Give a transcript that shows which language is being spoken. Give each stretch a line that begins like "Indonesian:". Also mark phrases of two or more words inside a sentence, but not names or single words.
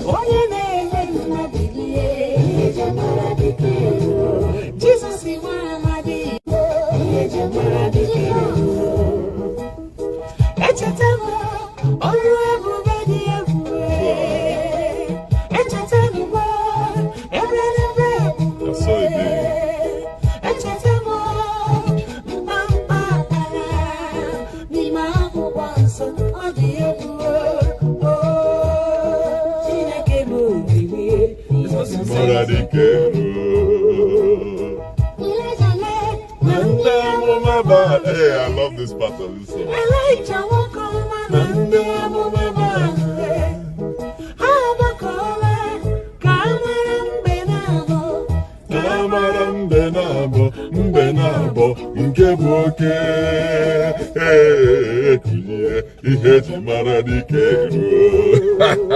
Igbo: Onye na-eme mma bilie, ihe eji mara dike eruo. Jizọs nwa amadi, ihe eji mara dike eruo. Echeta m, ọrụ ebube dị ebube. Echeta m, ebe eluigwe ebube.
English: That's how it is.
Igbo: Echeta m, mkpamkpa akara n'ime akwụkwọ nsọ, ọ dị ebube. Oh, Chineke m, obibi, Mmadụ adịghị ike. Nlezale Na ndị amụma Baal.
English: Hey, I love this part of this song.
Igbo: Elijah nwoke ọma na ndị amụma Baal. Ha gbakọrọ ka a mara mbe na-abọ. Ka a mara mbe na-abọ, mbe na-abọ nke bụ oke. Hey, kulie. Ihe eji mara dike eruo.